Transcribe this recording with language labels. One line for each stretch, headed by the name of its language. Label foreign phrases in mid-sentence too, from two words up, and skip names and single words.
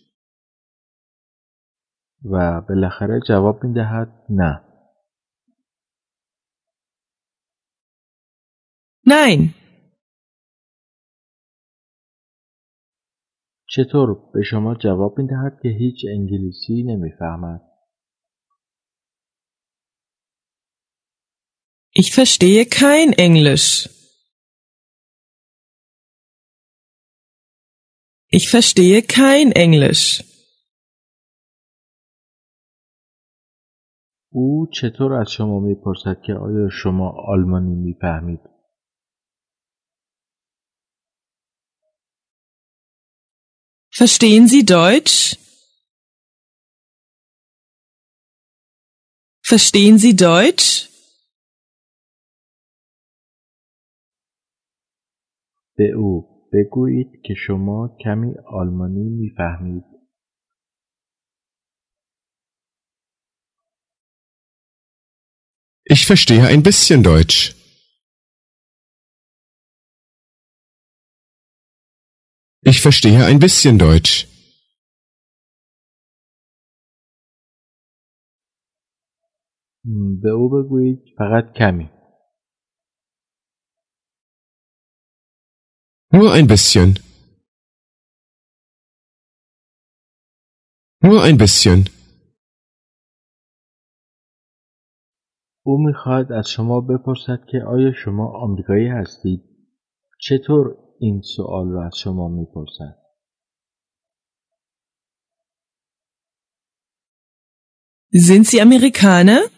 Persian: و بالاخره جواب می‌دهد نه.
German: Nein.
Persian: چطور به شما جواب می‌دهد که هیچ انگلیسی نمی‌فهمد؟
German: Ich verstehe kein Englisch. Ich verstehe kein Englisch.
Persian: او چطور از شما می‌پرسد که آیا شما آلمانی می‌فهمید؟
German: Verstehen Sie Deutsch? Verstehen Sie Deutsch?
Persian: به او بگویید که شما کمی آلمانی می‌فهمید.
German: Ich verstehe ein bisschen Deutsch. Ich verstehe ein bisschen Deutsch.
Persian: به او بگویید فقط کمی.
German: Nur ein bisschen. Nur ein bisschen.
Persian: او می‌خواهد از شما بپرسد که آیا شما آمریکایی هستید؟ چطور این سوال را از شما می‌پرسد؟
German: Sind Sie Amerikaner?